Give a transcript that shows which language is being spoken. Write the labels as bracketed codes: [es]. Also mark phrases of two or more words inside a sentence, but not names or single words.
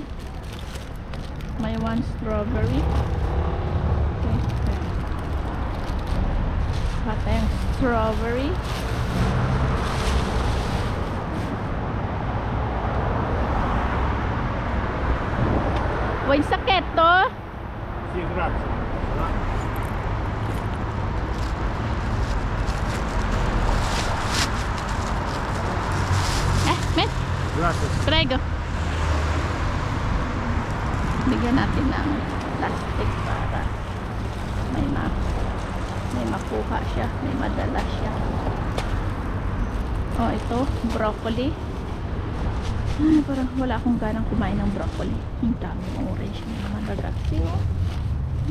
[tl] May one strawberry. Okay. Kukuha tayong strawberry. Uy, sakit to. [it] Sì, grazie. Met, Grazie. prego. [tl] Bigyan natin ng plastic para may makuha siya, may madala siya. Oh, ito, broccoli. Parang wala akong ganang kumain ng broccoli. Ang dami ng orange na naman ragazzi.